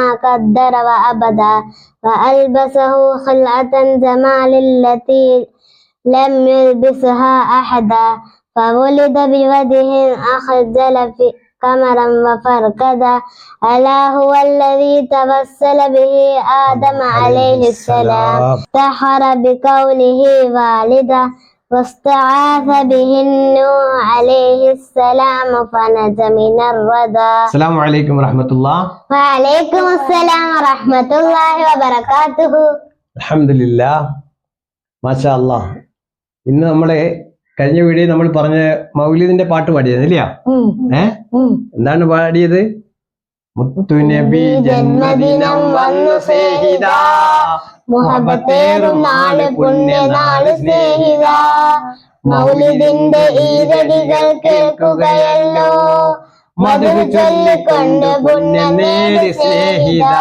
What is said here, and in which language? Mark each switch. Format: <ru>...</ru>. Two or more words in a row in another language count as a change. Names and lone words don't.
<ar>قدر وأبدا وألبسه خلعة جمال التي لم يلبسها أحدا فولد بوجه أخجل في قمرا وفرقدا ألا هو الذي توسل به آدم عليه السلام سحر بكونه والدا واستعاذ به النوح عليه السلام فنجا من الردى. السلام عليكم ورحمة الله. وعليكم السلام ورحمة الله وبركاته. الحمد لله ما شاء الله.</ar> <ml>ഇന്ന് നമ്മളെ കഴിഞ്ഞ വീഡിയോ നമ്മൾ പറഞ്ഞ മൗലിദിന്റെ പാട്ട് പാടിയത് ഇല്ല? എന്താണ് പാടിയത്? മുത്തുനബി ജന്മദിനം വന്നു സ്നേഹിതാ മുഹബത്തേറും നാള് പുണ്യനാള് സ്നേഹിതാ മൗലിദിന്റെ ഈരടികൾ കേൾക്കുകയല്ലോ മധു ചൊല്ലിക്കൊണ്ട് പുണ്യം നേടി സ്നേഹിതാ.</ml>